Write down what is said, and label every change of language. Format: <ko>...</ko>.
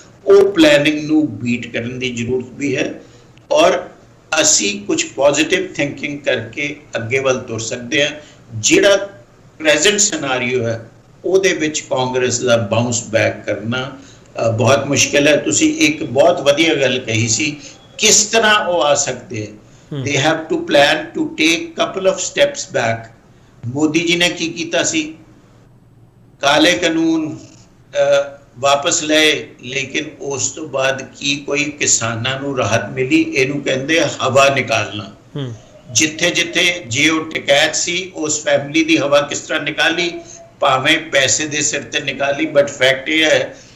<pa>ਉਹ ਪਲੈਨਿੰਗ ਨੂੰ ਬੀਟ ਕਰਨ ਦੀ ਜ਼ਰੂਰਤ ਵੀ ਹੈ ਔਰ ਅਸੀਂ ਕੁਝ ਪੋਜ਼ਿਟਿਵ ਥਿੰਕਿੰਗ ਕਰਕੇ ਅੱਗੇ ਵੱਲ ਤੁਰ ਸਕਦੇ ਹਾਂ। ਜਿਹੜਾ ਪ੍ਰੈਜ਼ੈਂਟ ਸਿਨਾਰੀਓ ਹੈ ਉਹਦੇ ਵਿੱਚ ਕਾਂਗਰਸ ਦਾ ਬਾਉਂਸ ਬੈਕ ਕਰਨਾ ਬਹੁਤ ਮੁਸ਼ਕਿਲ ਹੈ। ਤੁਸੀਂ ਇੱਕ ਬਹੁਤ ਵਧੀਆ ਗੱਲ ਕਹੀ ਸੀ, ਕਿਸ ਤਰ੍ਹਾਂ ਉਹ ਆ ਸਕਦੇ ਹੈ।</pa> <en>They have to plan to take couple of steps back।</en> <pa>Modi ji ਨੇ ਕੀ ਕੀਤਾ ਸੀ? ਕਾਲੇ ਕਾਨੂੰਨ ਵਾਪਸ ਲਏ, ਲੇਕਿਨ ਉਸ ਤੋਂ ਬਾਅਦ ਕੀ ਕੋਈ ਕਿਸਾਨਾਂ ਨੂੰ ਰਾਹਤ ਮਿਲੀ? ਇਹਨੂੰ ਕਹਿੰਦੇ ਹਵਾ ਨਿਕਾਲਣਾ। ਜਿੱਥੇ ਜਿੱਥੇ ਜੇ ਉਹ ਟਿਕੈਤ ਸੀ, ਉਸ ਫੈਮਿਲੀ ਦੀ ਹਵਾ ਕਿਸ ਤਰ੍ਹਾਂ ਨਿਕਾਲੀ? ਭਾਵੇਂ ਪੈਸੇ ਦੇ ਸਿਰ ਤੇ ਨਿਕਾਲੀ, ਬਟ ਫੈਕਟ ਇਹ ਹੈ</pa>